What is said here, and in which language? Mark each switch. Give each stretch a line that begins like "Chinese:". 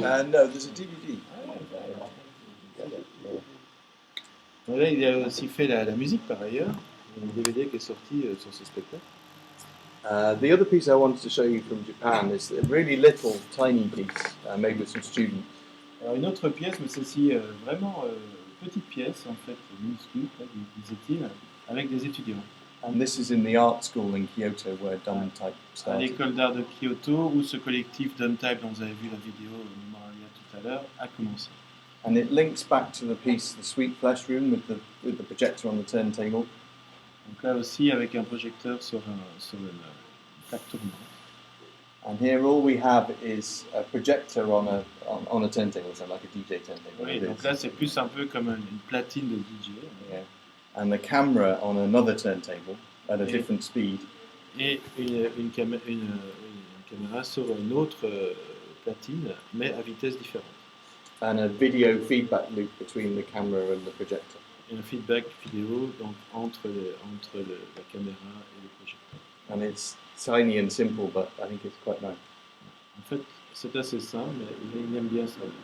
English: No, there's a DVD.
French: Là, il a aussi fait la musique par ailleurs. Il y a un DVD qui est sorti sur ce spectacle.
English: The other piece I wanted to show you from Japan is a really little, tiny piece made with some students.
French: Alors une autre pièce, mais celle-ci vraiment petite pièce en fait, minuscule, disait-il, avec des étudiants.
English: And this is in the art school in Kyoto where Dun Type
French: À
English: started.
French: l'école d'art de Kyoto, où ce collectif Type dont vous avez vu la vidéo Memoralia tout à l'heure a commencé.
English: And it links back to the piece, The Sweet Flesh Room, with the projector on the turntable.
French: Donc là aussi avec un projecteur sur une plaque tournante.
English: And here all we have is a projector on a turntable, so like a DJ turntable.
French: Oui, donc là c'est plus un peu comme une platine de DJ.
English: Yeah. And the camera on another turntable at a different speed.
French: Et une caméra sur une autre platine, mais à vitesse différente.
English: And a video feedback loop between the camera and the projector.
French: Et un feedback vidéo donc entre la caméra et le projecteur.
English: And it's tiny and simple, but I think it's quite nice.
French: En fait, c'est assez simple, mais il aime bien ça.